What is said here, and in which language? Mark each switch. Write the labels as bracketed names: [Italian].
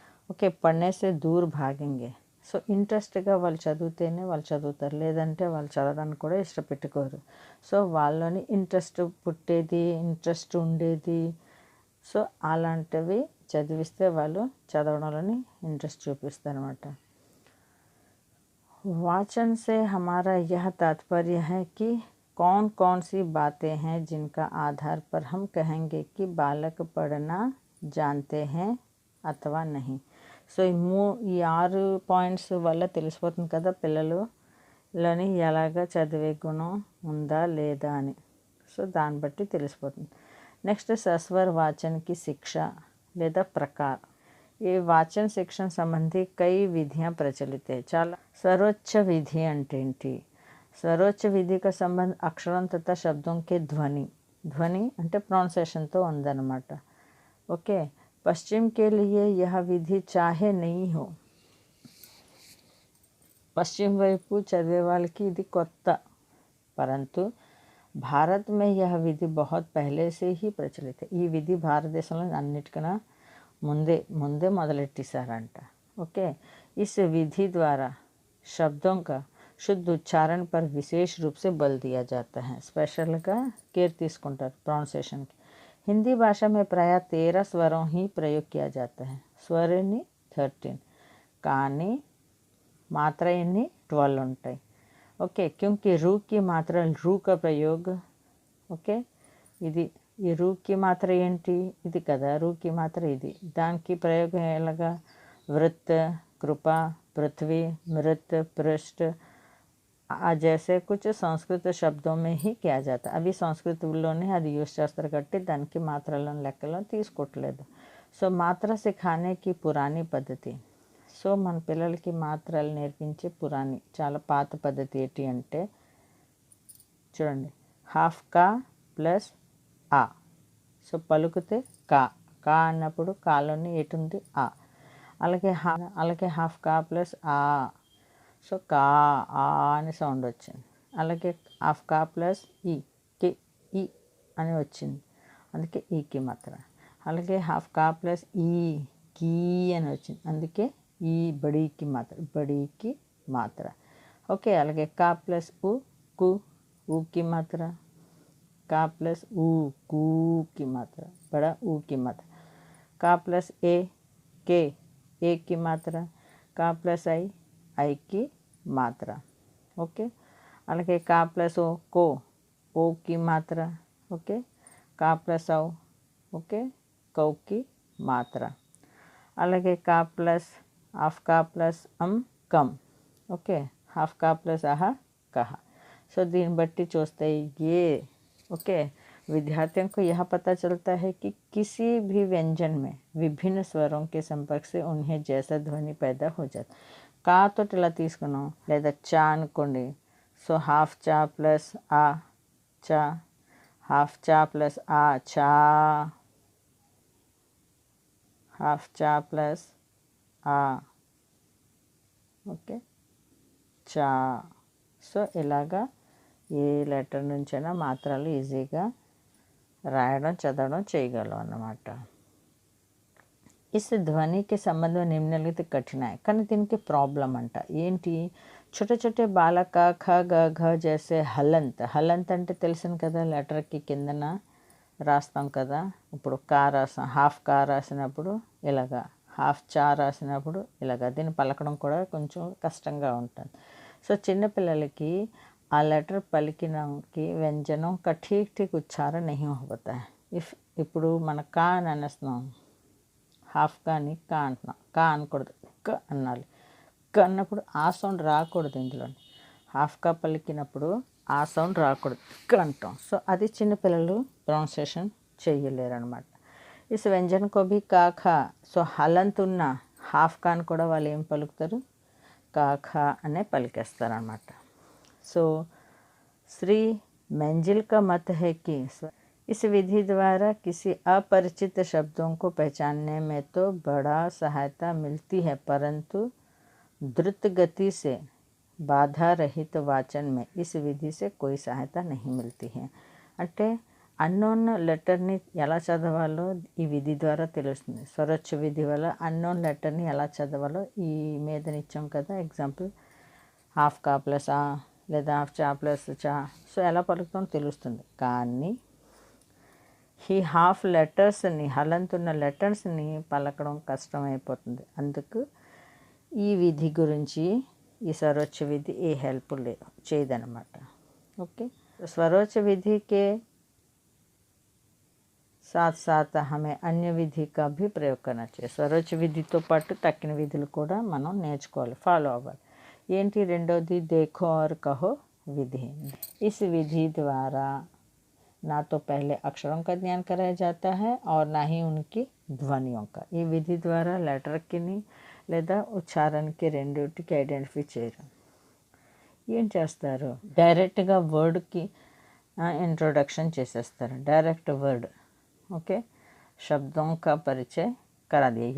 [Hindi] Okay, पढ़ने से दूर भागेंगे. [Telugu] సో ఇంట్రెస్ట్గా వాళ్ళు చదివితేనే వాళ్ళు చదువుతారు, లేదంటే వాళ్ళు చదవడానికి కూడా ఇష్టపెట్టుకోరు. సో వాళ్ళని ఇంట్రెస్ట్ పుట్టేది, ఇంట్రెస్ట్ ఉండేది, సో అలాంటివి చదివిస్తే వాళ్ళు చదవడంలోని ఇంట్రెస్ట్ చూపిస్తారు అన్నమాట. [Hindi] वाचन से हमारा यह तात्पर्य है कि कौन कौन सी बातें हैं जिनका आधार पर हम कहेंगे कि बालक पढ़ना जानते हैं अथवा नहीं. [Telugu] సో ఈ 6 పాయింట్స్ వల్ల తెలిసిపోతుంది కదా పిల్లలని ఎలాగ చదివే గుణం ఉందా లేదా అని. సో దాన్ని బట్టి తెలిసిపోతుంది. నెక్స్ట్ సస్వర వాచన్కి శిక్ష లేదా प्रकार. [Hindi] ये वाचन शिक्षण संबंधी कई विधियां प्रचलित है. [Telugu] చాలా सर्वोच्च विधि అంటే ఏంటి? [Hindi] सर्वोच्च विधि का संबंध अक्षरों तथा शब्दों के ध्वनि [Telugu] అంటే ప్రొనౌన్సియేషన్తో ఉందన్నమాట. [Hindi] ఓకే, पश्चिम के लिए यह विधि चाहे नहीं हो, [Telugu] పశ్చిమ వైపు చదివే వాళ్ళకి ఇది కొత్త, [Hindi] परंतु भारत में यह विधि बहुत पहले से ही प्रचलित है. [Telugu] ఈ విధి భారతదేశంలో అన్నిటికన్నా ముందే మొదలెట్టేశారంట. [Hindi] ఓకే, इस विधि द्वारा शब्दों का शुद्ध उच्चारण पर विशेष रूप से बल दिया जाता है. [Telugu] స్పెషల్గా కేర్ తీసుకుంటారు ప్రొనౌన్సియేషన్కి. [Hindi] हिंदी भाषा में प्रायः 13 स्वरों ही प्रयोग किया जाता है. [Telugu] స్వర్ ఎన్ని 13 కానీ మాత్ర ఎన్ని 12 ఉంటాయి. [Hindi] ఓకే, क्योंकि रू की मात्रा रू का प्रयोग ఓకే ఇది ఈ రూ की मात्रा [Telugu] ఏంటి ఇది కదా [Hindi] రూ की मात्रा [Telugu] ఇది దానికి ప్రయోగం ఎలాగా [Hindi] वृत्त कृपा पृथ्वी मृत पृष्ठ जैसे कुछ संस्कृत शब्दों में ही किया जाता. [Telugu] అవి సంస్కృతంలోనే అది యూజ్ చేస్తారు కాబట్టి దానికి మాత్రలను లెక్కలో తీసుకోవట్లేదు. సో [Hindi] మాత్ర సిఖానే కి పురాణి పద్ధతి. [Telugu] సో మన పిల్లలకి మాత్రలు నేర్పించే పురాణి చాలా పాత పద్ధతి ఏంటి అంటే చూడండి, హాఫ్ కా ప్లస్ ఆ. సో పలుకుతే కా కా అన్నప్పుడు కాలోని ఎటుంది ఆ. అలాగే హాఫ్ కా ప్లస్ ఆ. సో కా ఆ అని సౌండ్ వచ్చింది. అలాగే హాఫ్ కా ప్లస్ ఈ కి ఈ అని వచ్చింది, అందుకే ఈకి మాత్ర. అలాగే హాఫ్ కా ప్లస్ ఈ కీ అని వచ్చింది, అందుకే ఈ బడీకి మాత్ర బడీకి మాత్ర. ఓకే, అలాగే కా ప్లస్ ఊ కు ఊకి మాత్ర. [Hindi] का प्लस ऊ कू की मात्रा बड़ा ऊ की मात्रा. का प्लस ए के ए की मात्रा. का प्लस आई की मात्रा. ओके, అలాగే का प्लस ओ को ओ की मात्रा. ओके, का प्लस औ ओके कौ की मात्रा. అలాగే का प्लस हाफ का प्लस कम. ओके, हाफ का प्लस आह कहा. [Telugu] సో దీన్ని బట్టి చూస్తే [Hindi] ये ओके विद्यार्थियों को यह पता चलता है कि किसी भी व्यंजन में विभिन्न स्वरों के संपर्क से उन्हें जैसा ध्वनि पैदा हो जाता. [Telugu] का तो ఇలా తీసుకున్నాం, లేదా చా అనుకోండి. సో హాఫ్ చా ప్లస్ ఆ చా, హాఫ్ చా ప్లస్ ఆ చా, హాఫ్ చా ప్లస్ ఆ ఓకే చా. సో ఇలాగా ఏ లెటర్ నుంచైనా మాత్రలు ఈజీగా రాయడం చదవడం చేయగలం అన్నమాట. [Hindi] इस ध्वनि के संबंध में निम्नलिखित कठिनाई [Telugu] కానీ దీనికి ప్రాబ్లం అంట. [Hindi] ఏంటి, छोटे छोटे బాలక ఖ గ ఘ జైసే హలంత్. [Telugu] హలంత్ అంటే తెలుసును కదా, లెటర్కి కిందన రాస్తాం కదా. ఇప్పుడు కా రాసాం, హాఫ్ కా రాసినప్పుడు ఇలాగా, హాఫ్ చా రాసినప్పుడు ఇలాగా. దీన్ని పలకడం కూడా కొంచెం కష్టంగా ఉంటుంది. సో చిన్నపిల్లలకి [Hindi] आ लेटर పలికినకి व्यंजनों का ठीक ठीक उच्चारण नहीं हो पाता है. [Telugu] ఇప్పుడు మన కా అని అనేస్తున్నాం, హాఫ్ కానీ కా అంటున్నాం. కా అనకూడదు, క అనాలి. క అన్నప్పుడు ఆ సౌండ్ రాకూడదు. ఇందులో హాఫ్ కా పలికినప్పుడు ఆ సౌండ్ రాకూడదు, క అంటాం. సో అది చిన్నపిల్లలు ప్రొనౌన్సియేషన్ చేయలేరు అనమాట. [Hindi] ఇస్ వ్యంజన్ కో భీ కా ఖా. [Telugu] సో హలంత్ ఉన్న హాఫ్ కాని కూడా వాళ్ళు ఏం పలుకుతారు, కా ఖా అనే పలికేస్తారు అనమాట. [Hindi] सो श्री मंजिल का मत है कि इस विधि द्वारा किसी अपरिचित शब्दों को पहचानने में तो बड़ा सहायता मिलती है, परंतु द्रुत गति से बाधा रहित वाचन में इस विधि से कोई सहायता नहीं मिलती है. [Telugu] అంటే అన్నోన్ లెటర్ని ఎలా చదవాలో ఈ విధి ద్వారా తెలుస్తుంది. స్వరోచ్చ విధి వల్ల అన్నోన్ లెటర్ని ఎలా చదవాలో ఈ మీదనిచ్చాం కదా ఎగ్జాంపుల్, హాఫ్ కా ప్లస్ ఆ లేదా హాఫ్ చా ప్లస్ చా. సో ఎలా పలుకుతాం తెలుస్తుంది. కానీ ఈ హాఫ్ లెటర్స్ని హలంత్ ఉన్న లెటర్స్ని పలకడం కష్టమైపోతుంది. అందుకు ఈ విధి గురించి ఈ స్వరోచ్చ విధి ఏ హెల్ప్ చేయదన్నమాట. [Hindi] ఓకే, స్వరోచ్చ విధికే साथ साथ हमें अन्य विधि का भी प्रयोग करना चाहिए. [Telugu] స్వరోచ్చ విధితో పాటు తక్కిన విధులు కూడా మనం నేర్చుకోవాలి, ఫాలో అవ్వాలి. ఏంటి రెండోది, [Hindi] देखो और कहो विधि. इस विधि द्वारा ना तो पहले अक्षरों का ज्ञान कराया जाता है और ना ही उनकी ध्वनियों का. [Telugu] ఈ విధి ద్వారా లెటర్కి లేదా ఉచ్చారణకి రెండింటికి ఐడెంటిఫై చేయడం. ఏం చేస్తారు, డైరెక్ట్గా వర్డ్కి ఇంట్రొడక్షన్ చేసేస్తారు. [Hindi] డైరెక్ట్ వర్డ్ ओके शब्दों का परिचय करा दिया.